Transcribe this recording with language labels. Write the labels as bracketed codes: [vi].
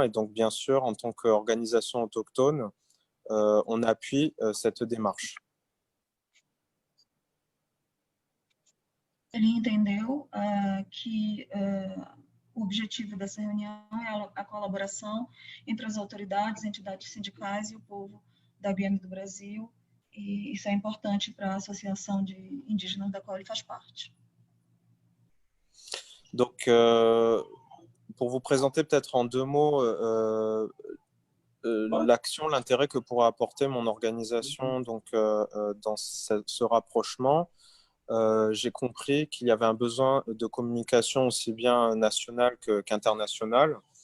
[fr] Et donc, bien sûr, en tant qu'organisation autochtone, on appuie cette démarche. [pt] Ele entendeu que o objetivo dessa reunião é a colaboração entre as autoridades, entidades sindicais e o povo da Guiana e do Brasil, e isso é importante para a associação de indígenas da qual ele faz parte. [fr] Donc, pour vous présenter peut-être en deux mots l'action, l'intérêt que pourra apporter mon organisation donc, dans ce rapprochement, j'ai compris qu'il y avait un besoin de communication aussi bien nationale qu'internationale.